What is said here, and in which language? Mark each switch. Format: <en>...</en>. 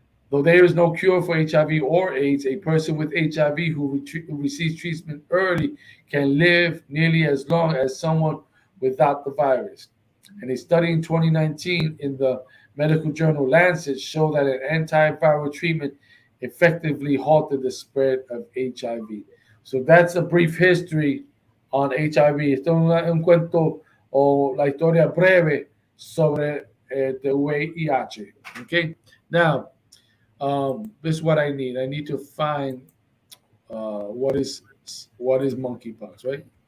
<en>Though there is no cure for HIV or AIDS, a person with HIV who receives treatment early can live nearly as long as someone without the virus. And a study in 2019 in the medical journal Lancet showed that an antiviral treatment effectively halted the spread of HIV. So that's a brief history on HIV.</en> <es>Esto es un cuento o la historia breve sobre the VIH.</es> <en>Okay, now this is what I need. I need to find what is monkeypox, right?</en>